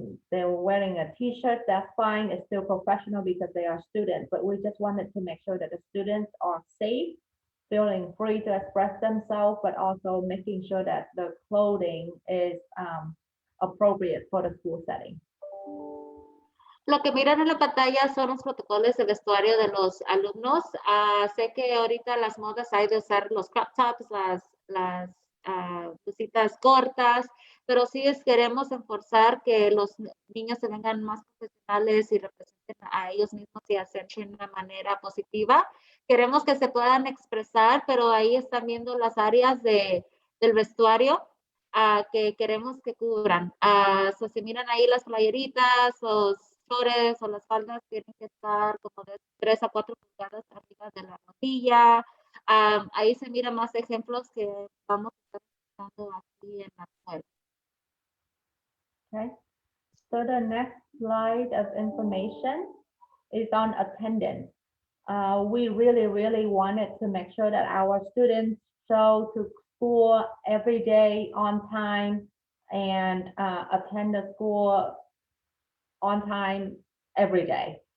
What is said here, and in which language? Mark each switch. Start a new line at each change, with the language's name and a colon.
English: They're wearing a t-shirt, that's fine, it's still professional because they are students, but we just wanted to make sure that the students are safe, feeling free to express themselves, but also making sure that the clothing is appropriate for the school setting.
Spanish: Lo que miran en la pantalla son los protocolos de vestuario de los alumnos. Sé que ahorita las modas hay de usar los crop tops, las blusitas cortas, pero sí queremos enforzar que los niños se vengan más profesionales y representen a ellos mismos y hacer de una manera positiva. Queremos que se puedan expresar, pero ahí están viendo las áreas del vestuario que queremos que cubran. So, si miran ahí las playeritas, los shorts o las faldas tienen que estar como de 3 a 4 pulgadas arriba de la rodilla. Ahí se miran más ejemplos que vamos a estar usando aquí en la escuela.
English: Okay. So the next slide of information is on attendance. We really wanted to make sure that our students show to school every day on time and attend the school on time every day.